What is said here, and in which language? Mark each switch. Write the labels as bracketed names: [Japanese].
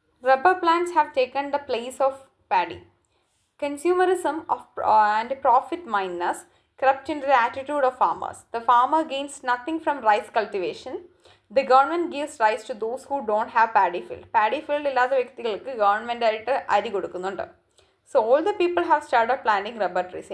[English] Rubber plants have taken the place of paddy. Consumerism and profit mindedness crept into the attitude of farmers. The farmer gains nothing from rice cultivation. The government gives rice to those who don't have paddy field. [Malayalam] Paddy field ഇല്ലാത്ത വ്യക്തികൾക്ക് government ആയിട്ട് അരി കൊടുക്കുന്നുണ്ട്. [English] So all the people have started planting rubber trees.